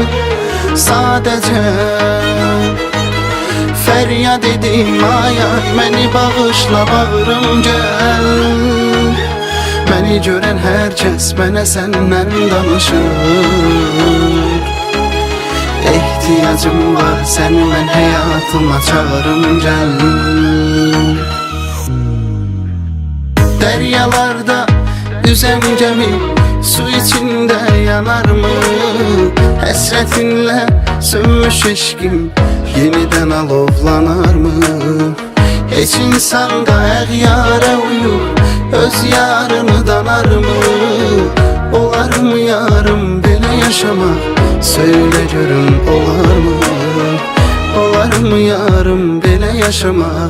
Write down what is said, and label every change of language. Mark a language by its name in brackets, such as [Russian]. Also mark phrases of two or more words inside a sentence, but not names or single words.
[Azerbaijani] Sadəcə fəryad edim ay ay, məni bağışla bağırım gəl. Məni görən hər kəs mənə səndən danışır. Ehtiyacım var səni mən həyatıma çağırım gəl. [Turkish] Düzen gemi su içinde yanar mı? [Azerbaijani] Həsrətinlə sönmüş eşqim yeniden alovlanar mı? Heç insan da əğyara uyub öz yarını danar mı? Olar mı yarım belə yaşamaq? Söyle görüm olar mı? Olar mı yarım belə yaşamaq?